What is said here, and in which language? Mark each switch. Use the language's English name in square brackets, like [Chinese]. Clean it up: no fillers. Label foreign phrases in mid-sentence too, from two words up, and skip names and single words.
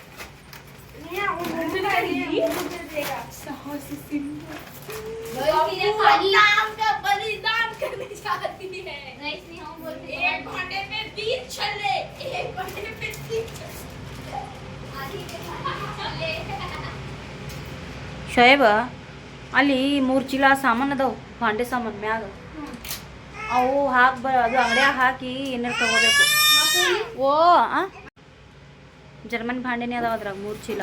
[Hindi] नाम का बलिदान करने जाती है। एक घंटे में 20 छल्ले, एक घंटे में 30 [Kannada] ಶೋಯಬ ಅಲ್ಲಿ 3 ಚೀಲ ಸಾಮಾನು ಅದಾವು ಭಾಂಡೆ ಸಾಮಾನು ಮ್ಯಾಗ ಅವು ಅದು ಅಂಗಡಿಯಾಗ ಹಾಕಿ ಏನಾರು ತಗೋಬೇಕು. ಓ ಜರ್ಮನ್ ಭಾಂಡೆನೇ ಅದಾವ ಅದ್ರಾಗ 3 ಚೀಲ.